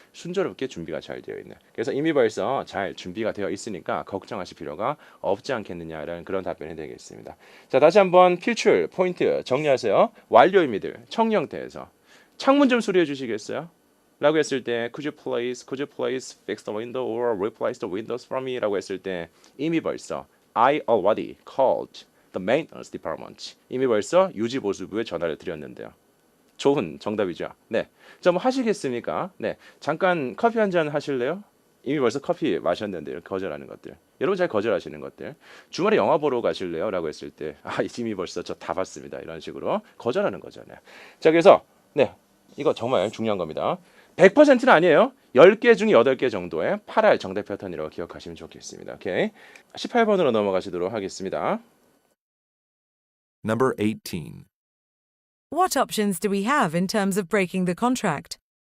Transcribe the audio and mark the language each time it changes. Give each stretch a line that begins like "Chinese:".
Korean: 순조롭게 준비가 잘 되어 있는. 그래서 이미 벌써 잘 준비가 되어 있으니까 걱정하실 필요가 없지 않겠느냐라는 그런 답변이 되겠습니다. 자, 다시 한번 필출 포인트 정리하세요. 완료입니다. 청 형태에서 창문 좀 수리해 주시겠어요? 라고 했을 때
English: could you please fix the window or replace the windows for me?
Korean: 라고 했을 때 이미 벌써
English: I already called the maintenance department.
Korean: 이미 벌써 유지보수부에 전화를 드렸는데요. 좋은 정답이죠. 네. 자, 뭐 하시겠습니까? 네. 잠깐 커피 한 잔 하실래요? 이미 벌써 커피 마셨는데 거절하는 것들. 여러분 잘 거절하시는 것들. 주말에 영화 보러 가실래요? 라고 했을 때 이미 벌써 저 다 봤습니다. 이런 식으로 거절하는 거잖아요. 자, 그래서 네. 이거 정말 중요한 겁니다. 100%는 아니에요. 10개 중에 8개 정도의 8알 정답 패턴이라고 기억하시면 좋겠습니다. 오케이. 18번으로 넘어가시도록 하겠습니다.
English: Number 18. What options do we have in terms of breaking the contract?